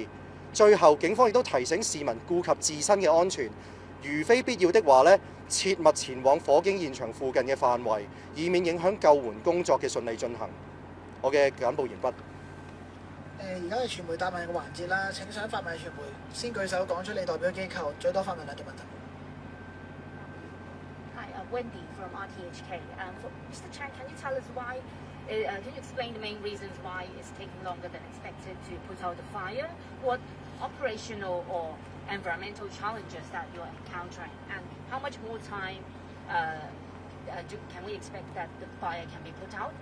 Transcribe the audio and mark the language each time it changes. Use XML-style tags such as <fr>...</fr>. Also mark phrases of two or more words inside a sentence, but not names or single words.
<yue>最後，警方亦都提醒市民顧及自身嘅安全，如非必要的話咧，切勿前往火警現場附近嘅範圍，以免影響救援工作嘅順利進行。我嘅簡報完畢。而家係傳媒答問嘅環節啦，請想發問傳媒先舉手講出你代表機構，最多發問2條問題。</yue> <en>Hi, Wendy from RTHK. For Mr. Chan, can you tell us why? Can you explain the main reasons why it's taking longer than expected to put out the fire? What operational or environmental challenges that you're encountering, and how much more time can we expect that the fire can be put out?</en>